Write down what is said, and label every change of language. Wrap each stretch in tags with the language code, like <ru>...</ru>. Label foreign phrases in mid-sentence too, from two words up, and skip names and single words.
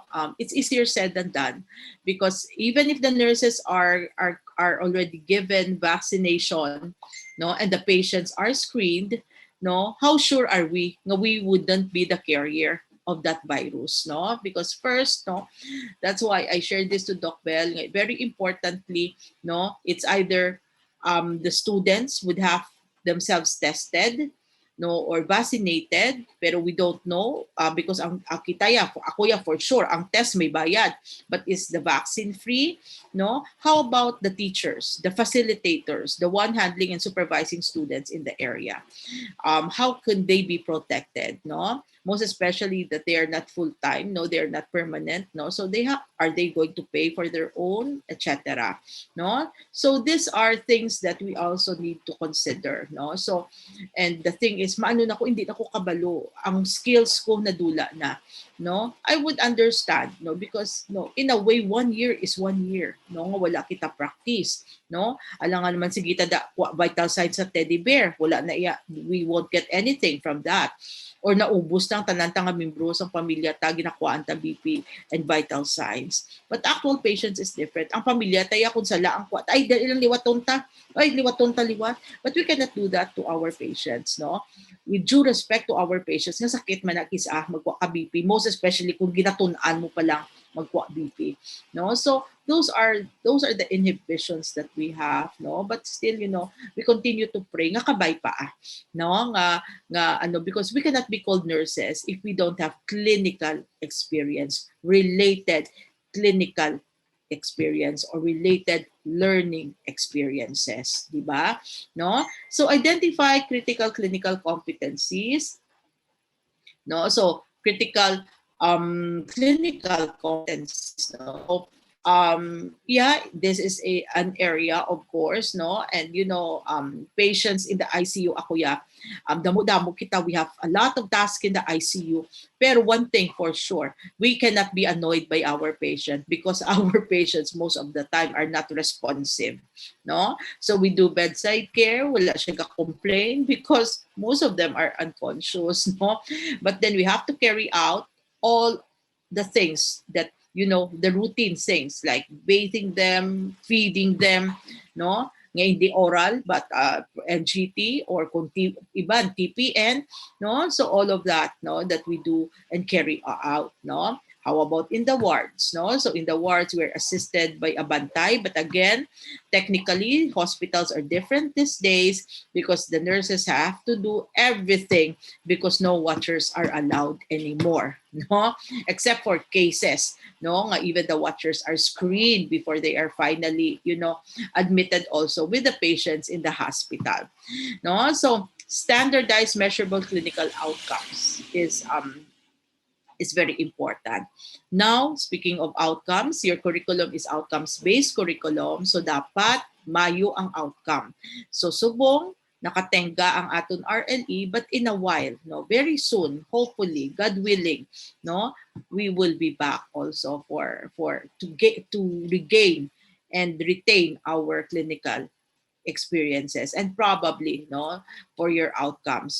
<en>It's easier said than done, because even if the nurses are already given vaccination, no, and the patients are screened, no, how sure are we no, we wouldn't be the carrier of that virus, no? Because first, no, that's why I shared this to Doc Bell, very importantly, no, it's either the students would have themselves tested, no, or vaccinated, pero we don't know because</en> <hil>ang kita ya, ako ya</hil> <en>for sure,</en> <hil>ang test may bayad,</hil> <en>but is the vaccine free? No? How about the teachers, the facilitators, the one handling and supervising students in the area? How can they be protected? No, most especially that they are not full time. No, they are not permanent. No, so they have, are they going to pay for their own, etc. No, so these are things that we also need to consider. No, so and the thing is,</en> <hil>maano na ko, hindi na ko kabalo, ang skills ko nadula na.</hil> <en>No, I would understand, no, because no, in a way 1 year is 1 year,</en> <hil>no, nga wala kita practice, no, alangan naman sige da</hil> <en>vital signs</en> <hil>sa</hil> <en>teddy bear,</en> <hil>wala na iya,</hil> <en>we won't get anything from that, or</en> <hil>naubos lang tanan nga membro sa pamilya ta ginakuan ta</hil> <en>BP and vital signs. But actual patients is different.</en> <hil>Ang pamilya taya kung sala ang kuat ay ilang liwaton ta, ay liwaton ta liwat,</hil> <en>but we cannot do that to our patients, no, with due respect to our patients</en> <hil>nga sakit man akis magwa ka BP,</hil> <en>most especially</en> <hil>kung ginatun-an mo pa lang magwa BP,</hil> <en>no. So those are the inhibitions that we have, no, but still, you know, we continue to pray</en> <hil>nga kabay pa no, nga ano,</hil> <en>because we cannot be called nurses if we don't have clinical experience, related clinical experience or related learning experiences, di ba? No? So identify critical clinical competencies, no? So critical clinical competencies, no? Yeah, this is an area, of course, no, and you know, patients in the ICU,</en> <hil>ako ya, damo-damo kita,</hil> <en>we have a lot of tasks in the ICU, pero one thing for sure, we cannot be annoyed by our patient because our patients most of the time are not responsive, no, so we do bedside care,</en> <hil>wala siya ka-complain</hil> <en>because most of them are unconscious, no, but then we have to carry out all the things that, you know, the routine things like bathing them, feeding them, no?</en> <hil>Nga hindi oral,</hil> <en>but NGT or</en> <hil>kung iban, TPN, no?</hil> <en>So all of that, no, that we do and carry out, no? How about in the wards, no? So in the wards, we're assisted by a bantay, but again, technically, hospitals are different these days because the nurses have to do everything because no watchers are allowed anymore, no? Except for cases, no, nga even the watchers are screened before they are finally, you know, admitted also with the patients in the hospital, no. So standardized measurable clinical outcomes is very important. Now, speaking of outcomes, your curriculum is outcomes-based curriculum, so</en> <hil>dapat mayo ang outcome. So subong nakatenga ang aton RLE,</hil> <en>but in a while, no, very soon, hopefully, God willing, no, we will be back also to regain and retain our clinical experiences and probably, no, for your outcomes.</en>